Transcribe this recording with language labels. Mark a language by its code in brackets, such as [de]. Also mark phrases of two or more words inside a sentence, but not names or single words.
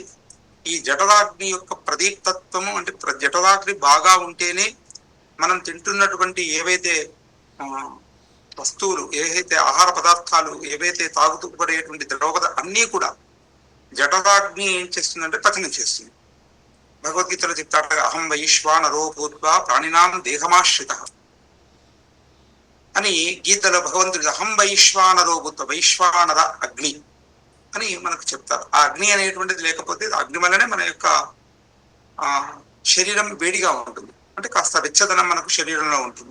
[te] ఈ జఠరాగ్ని యొక్క ప్రదీప్తత్వము అంటే జఠరాగ్ని బాగా ఉంటేనే మనం తింటున్నటువంటి ఏవైతే వస్తువులు, ఏవైతే ఆహార పదార్థాలు, ఏవైతే తాగుతుపడేటువంటి ద్రవ అన్నీ కూడా జఠరాగ్ని ఏం చేస్తుందంటే పచనం చేస్తుంది. భగవద్గీతలో చెప్తాడు, [sa] అహం వైశ్వానరో భూత్వా ప్రాణినాం దేహమాశ్రిత అని. [te] గీతలో భగవంతుడు [sa] అహం వైశ్వానరో భూత్వ, [te] వైశ్వానర అగ్ని అని మనకు చెప్తారు. ఆ అగ్ని అనేటువంటిది లేకపోతే అగ్ని వల్లనే మన యొక్క శరీరం వేడిగా ఉంటుంది, అంటే కాస్త వెచ్చదనం మనకు శరీరంలో ఉంటుంది.